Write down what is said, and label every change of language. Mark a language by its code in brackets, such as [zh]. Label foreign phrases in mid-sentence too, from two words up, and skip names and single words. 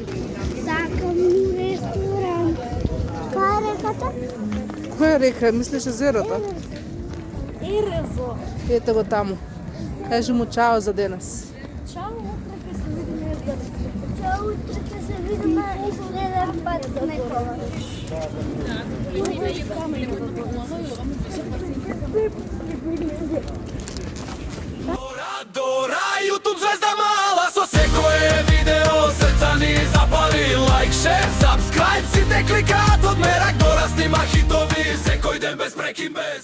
[mk] Сакам ресторант. Која е реката? Која река? Мислиш езерото? Ерезо. Ете го таму. Кажи му чао за денес. Чао, утре ќе се видиме за Чао, утре ќе се видиме и следен пат за некоја. Дора, YouTube ѕвезда мала, со секое видео, срца ни запали. [en] Like, share, subscribe, [mk] сите кликаат од мерак. Дора снима хитови, секој ден без прекин, без